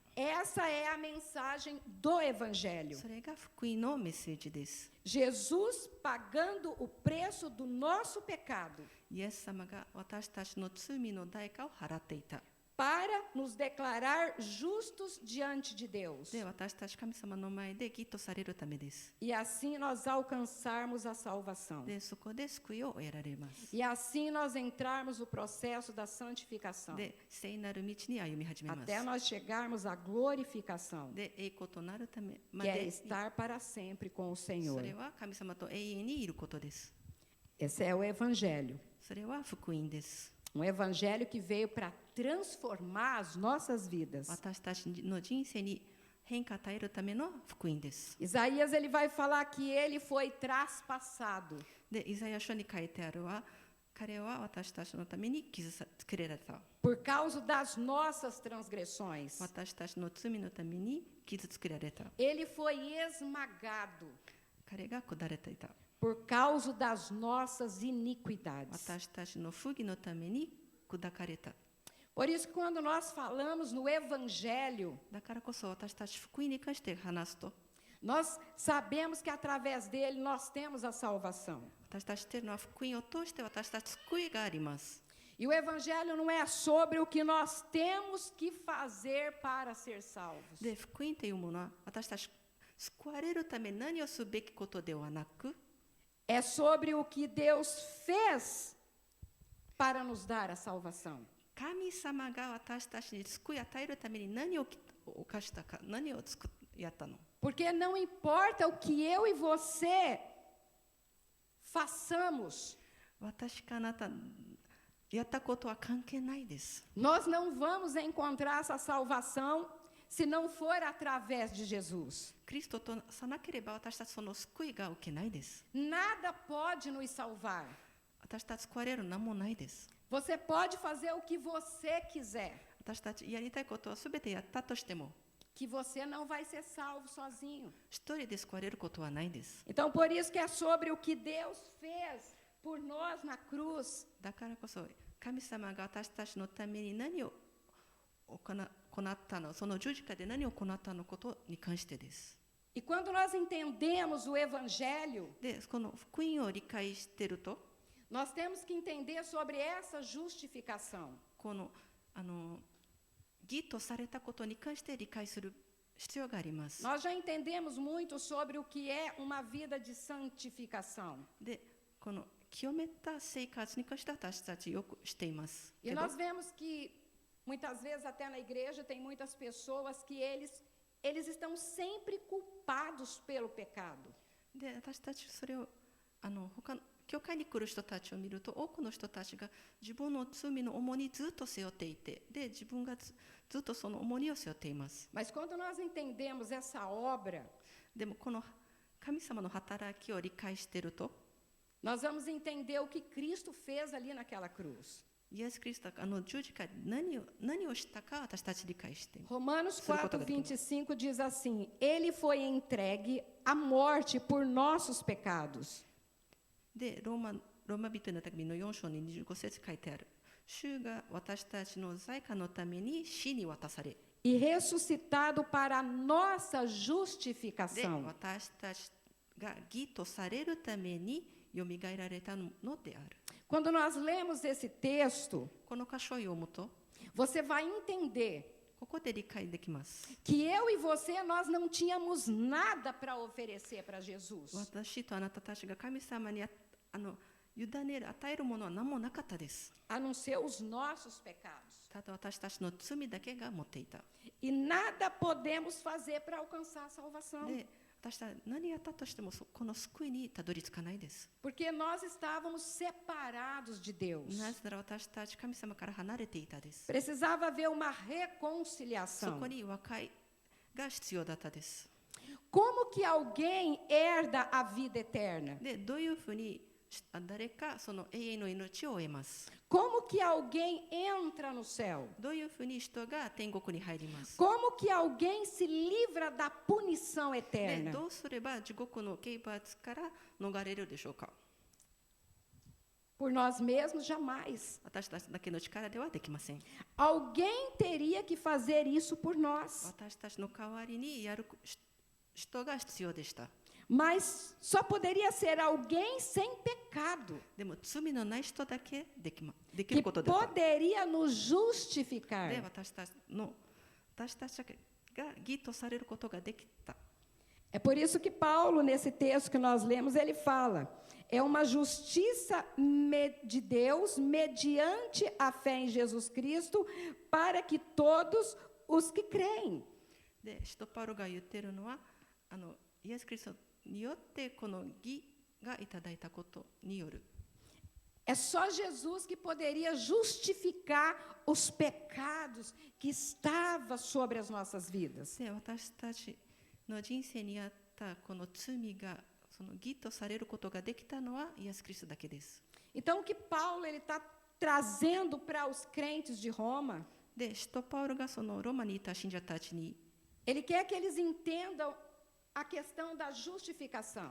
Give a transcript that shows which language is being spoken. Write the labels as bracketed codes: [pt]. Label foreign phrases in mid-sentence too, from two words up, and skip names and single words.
[pt] Essa é a mensagem do Evangelho. [ja] それが福音のメッセージです。 [pt] Jesus pagando o preço do nosso pecado [ja] イエス様が私たちの罪の代価を払っていた。 [pt] para nos declarar justos diante de Deus. [ja] で、私たち神様の前で義とされるためです。 [pt] E assim nós alcançarmos a salvação. [ja] で、そこで救いを得られます。 [pt] E assim nós entrarmos no processo da santificação. [ja] で、聖なる道に歩み始めます。 [pt] Até nós chegarmos à glorificação, [ja] で、栄光となるためま [pt] que é [ja] で、 [pt] estar para sempre com o [ja] そ [pt] Senhor. [ja] れは神様と永遠にいることです。 [pt] Esse é o Evangelho. [ja] それは福音です。 [pt] Um evangelho que veio para transformar as nossas vidas. [ja] 私たちの人生に変化を与えるための福音です。 [pt] Isaías ele vai falar que ele foi traspassado. [ja] で、イザヤ書に書いてあるは、彼は私たちのために作られた。 [pt] Por causa das nossas transgressões. [ja] 私たちの罪のために傷つけられた。 [pt] Ele foi esmagado [ja] 彼が下れていた。 [pt] por causa das nossas iniquidades. [ja] 私たちの不義のために砕かれた。 [pt] Por isso que quando nós falamos no evangelho, [ja] だからこそ私たち福音に関して話すと、 [pt] nós sabemos que através dele nós temos a salvação. [ja] 私たち知っているのは福音を通して私たち救いがあります。 [pt] E o evangelho não é sobre o que nós temos que fazer para ser salvos. [ja] で、福音というものは私たち救われるために何をすべきことではなく、 [pt] É sobre o que Deus fez para nos dar a salvação. [ja] 神様が私たちに救いを与えるために何を犯したか、何をやったの。 [pt] Porque não importa o que eu e você façamos, [ja] 私かあなたやったことは関係ないです。 [pt] nós não vamos encontrar essa salvação se não for através de Jesus. [ja] キリストとさなければ私たちその救いが受けないです。 [pt] Nada pode nos salvar. [ja] 私たち救われる何もないです。 [pt] Você pode fazer o que você quiser, [ja] 私たちやりたいことはすべてやったとしても、 [pt] que você não vai ser salvo sozinho. [ja] 一人で救われることはないです。 [pt] Então, por isso que é sobre o que Deus fez por nós na cruz. [ja] だからこそ神様が私たちのために何を行ったの、その十字架で何を行ったのことに関してです。 [pt] E quando nós entendemos o Evangelho, [ja] で、この福音を理解していると、 [pt] nós temos que entender sobre essa justificação. [ja] この義とされたことに関して理解する必要があります。 [pt] Nós já entendemos muito sobre o que é uma vida de santificação. [ja] で、この清めた生活に関して私たちよくしています。 [pt] E [ja] けど [pt] nós vemos que, muitas vezes, até na igreja, tem muitas pessoas que eles estão sempre culpados pelo pecado. [ja] で、私たちそれを他の教会に来る人たちを見ると、多くの人たちが自分の罪の重荷ずっと背負っていて、で、自分がずっとその重荷を背負っています。 [pt] Mas quando nós entendemos essa obra, [ja] でもこの神様の働きを理解していると、 [pt] nós vamos entender o que Cristo fez ali naquela cruz. [ja] イエス・キリストが十字架で何をしたか私たち理解しています。 [pt] Romanos 4:25 diz assim: Ele foi entregue à morte por nossos pecados. [ja] で、ローマ人への手紙の4章に25節書いてある。主が私たちの罪過のために死に渡され、 [pt] E ressuscitado para a nossa [ja] で、 [pt] justificação. [ja] 私たちが義とされるためによみがえられたのである。 [pt] Quando nós lemos esse texto, [ja] この箇所を読むと、 [pt] você vai entender [ja] ここで理解できます。 [pt] que eu e você, nós não tínhamos nada para oferecer para Jesus. [ja] 私とあなたたちが神様に委ねる、与えるものは何もなかったです。 [pt] a não ser os nossos pecados. [ja] ただ私たちの罪だけが持っていた。 [pt] E nada podemos fazer para alcançar a salvação. [ja] で、私たち何やったとしてもこの救いにたどり着かないです。 [pt] Porque nós estávamos separados de Deus. [ja] なぜなら私たち神様から離れていたです。 [pt] Precisava haver uma [ja] そ [pt] reconciliação. [ja] こに和解が必要だったです。 [pt] Como que alguém herda a vida eterna? [ja] で、どういうふうに誰かその永遠の命を得ます。 [pt] Como que alguém entra no céu? [ja] どういうふうに人が天国に入ります。 [pt] Como que alguém se livra da punição [ja] で、 [pt] eterna? [ja] どうすれば地獄の刑罰から逃れるでしょうか。 [pt] Por nós mesmos, jamais. [ja] 私たちだけの力ではできません。 [pt] Alguém teria que fazer isso por nós. [ja] 私たちの代わりにやる人が必要でした。 [pt] Mas só poderia ser alguém sem pecado, [ja] でも罪のない人だけできる [pt] que [ja] ことだった。 [pt] poderia nos justificar. [ja] で、私たちが義とされることができた。 [pt] É por isso que Paulo, nesse texto que nós lemos, ele fala: é uma justiça de Deus mediante a fé em Jesus Cristo para que todos os que creem. [ja] で、使徒パウロが言っているのは、イエス・キリストによってこの義がいただいたことによる。 [pt] É só Jesus que poderia justificar os pecados que estavam sobre as nossas vidas. [ja] で、私たちの人生にあったこの罪がその義とされることができたのはイエス・キリストだけです。 [pt] Então, o que Paulo está trazendo para os crentes de Roma, [ja] で、使徒パウロがそのローマにいた信者たちに [pt] ele quer que eles entendam a questão da justificação.